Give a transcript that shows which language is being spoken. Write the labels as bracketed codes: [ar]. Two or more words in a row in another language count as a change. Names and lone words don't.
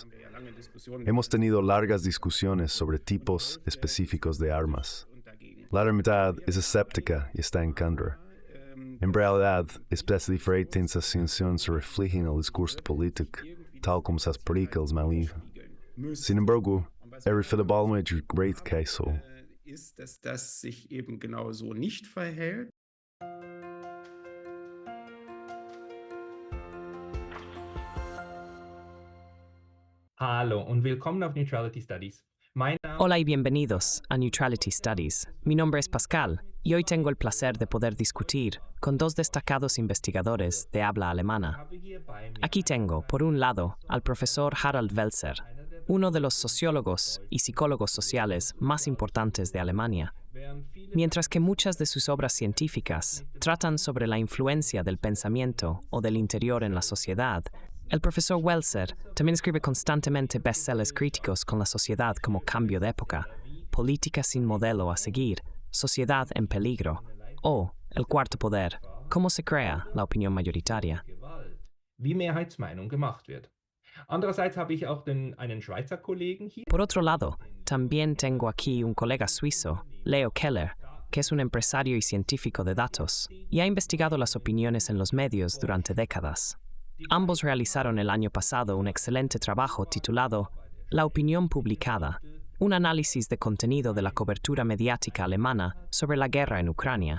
[es] Hemos tenido largas discusiones sobre tipos específicos de armas. La mitad es escéptica y está en contra. En realidad, estas diferentes sensaciones reflejan el discurso político, tal como se explica el maligno. Sin embargo, es un gran caso. [de] Hallo und willkommen auf Neutrality Studies. [es] Hola y bienvenidos a Neutrality Studies. Mi nombre es Pascal y hoy tengo el placer de poder discutir con dos destacados investigadores de habla alemana. Aquí tengo, por un lado, al profesor Harald Welzer, uno de los sociólogos y psicólogos sociales más importantes de Alemania. Mientras que muchas de sus obras científicas tratan sobre la influencia del pensamiento o del interior en la sociedad, el profesor Welzer también escribe constantemente bestsellers críticos con la sociedad como Cambio de época, Política sin modelo a seguir, Sociedad en peligro o El cuarto poder, Cómo se crea la opinión mayoritaria. [de] Wie Mehrheitsmeinung gemacht wird. Andererseits habe ich auch einen Schweizer Kollegen hier. [es] Por otro lado, también tengo aquí un colega suizo, Leo Keller, que es un empresario y científico de datos, y ha investigado las opiniones en los medios durante décadas. Ambos realizaron el año pasado un excelente trabajo titulado La opinión publicada, un análisis de contenido de la cobertura mediática alemana sobre la guerra en Ucrania.